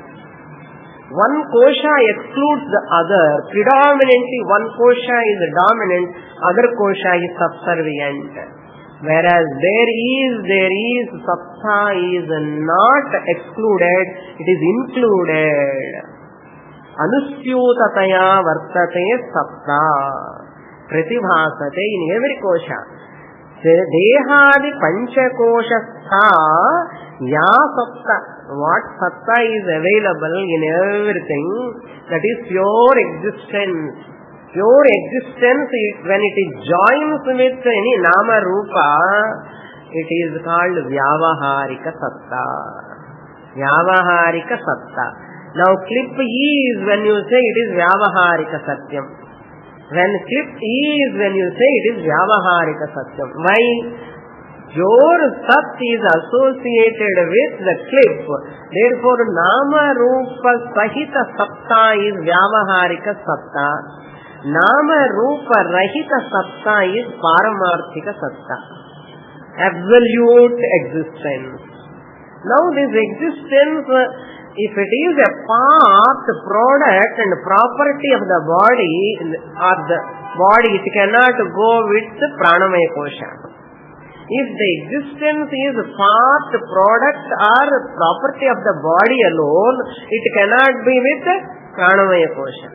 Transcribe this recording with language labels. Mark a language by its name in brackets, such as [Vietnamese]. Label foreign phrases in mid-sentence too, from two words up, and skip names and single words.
[English] One kosha excludes the other. Predominantly one kosha is dominant, other kosha is subservient. Whereas there is, Satta is not excluded, it is included. [Sanskrit] Anusyutataya vartate Satta. [English] Pratibhasate in every kosha. [Sanskrit] Dehadi pancha koshastha ya Satta. [English] What Satta is available in everything, that is pure existence. Pure existence, when it is joins with any [Sanskrit] Nama Rupa, [English] it is called [Sanskrit] Vyavaharika Satta. Vyavaharika Satta. [English] Now clip is when you say it is [Sanskrit] Vyavaharika Satyam. [English] When clip is when you say it is [Sanskrit] Vyavaharika Satyam. [English] Why? Your Sat is associated with the clip. Therefore, [Sanskrit] Nama Rupa Sahita Satta is Vyavaharika Satta. Nama Rupa Rahita Satta is Paramarthika Satta, [English] absolute existence. Now this existence, if it is a part, product and property of the body, or the body, it cannot go with the [Sanskrit] Pranamaya Kosha. [English] If the existence is part, product or property of the body alone, it cannot be with [Sanskrit] Pranamaya Kosha.